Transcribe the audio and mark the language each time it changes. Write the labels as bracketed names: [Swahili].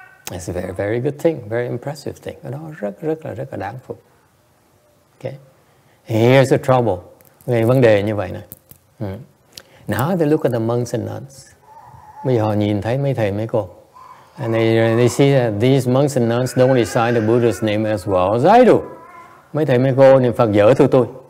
[English] It's a very, very good thing, very impressive thing. [Vietnamese] Cái đó rất là đáng phục. Okay? [English] Here's the trouble. [Vietnamese] Về vấn đề như vậy này. [English] Now they look at the monks and nuns. [Vietnamese] Bây giờ họ nhìn thấy mấy thầy mấy cô. [English] And they see that these monks and nuns don't recite the Buddha's name as well as I do. [Vietnamese] Mấy thầy mấy cô niệm Phật dở thưa tôi.